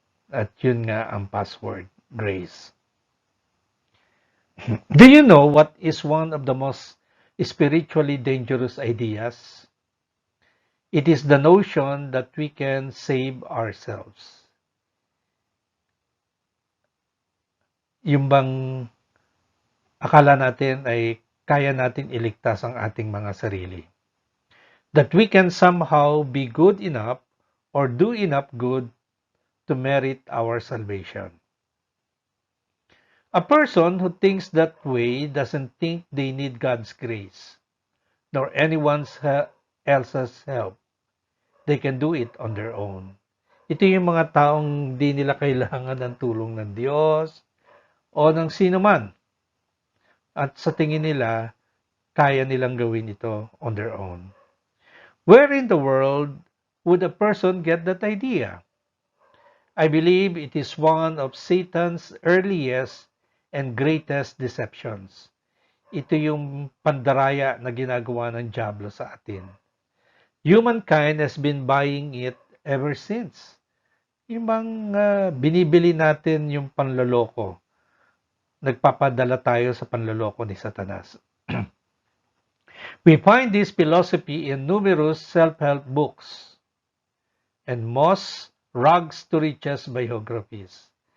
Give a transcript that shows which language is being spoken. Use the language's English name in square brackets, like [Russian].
[Filipino] At yun nga ang password, grace. [English] Do you know what is one of the most spiritually dangerous ideas? It is the notion that we can save ourselves. [Filipino] Yung bang akala natin ay kaya natin iligtas ang ating mga sarili. [English] That we can somehow be good enough or do enough good to merit our salvation. A person who thinks that way doesn't think they need God's grace, nor anyone else's help. They can do it on their own. [Filipino] Ito yung mga taong di nila kailangan ng tulong ng Diyos o ng sino man. At sa tingin nila, kaya nilang gawin ito [English] on their own. Where in the world would a person get that idea? I believe it is one of Satan's earliest and greatest deceptions. [Filipino] Ito yung pandaraya na ginagawa ng Diablo sa atin. [English] Humankind has been buying it ever since. [Filipino] Yung bang binibili natin yung panloloko. Nagpapadala tayo sa panloloko ni Satanas. [English] We find this philosophy in numerous self-help books and most rags to riches biographies.